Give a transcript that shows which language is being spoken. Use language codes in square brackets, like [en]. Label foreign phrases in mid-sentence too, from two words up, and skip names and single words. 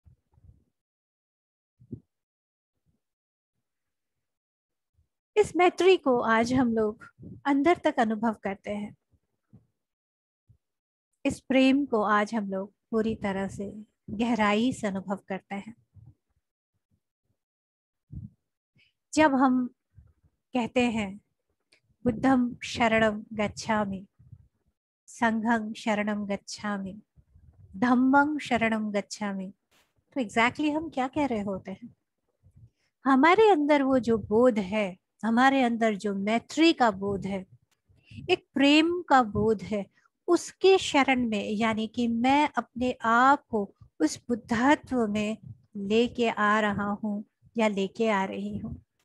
[hi] इस मैत्री को आज हम लोग अंदर तक अनुभव करते हैं। इस प्रेम को आज हम लोग पूरी तरह से गहराई से अनुभव करते हैं। जब हम कहते हैं [pi] बुद्धं शरणं गच्छामि, संघं शरणं गच्छामि, धम्मं शरणं गच्छामि, [hi] तो एग्जैक्टली हम क्या कह रहे होते हैं? हमारे अंदर वो जो बोध है, हमारे अंदर जो मैत्री का बोध है, एक प्रेम का बोध है, उसके शरण में, यानी कि मैं अपने आप को उस बुद्धत्व में लेके आ रहा हूं या लेके आ रही हूं।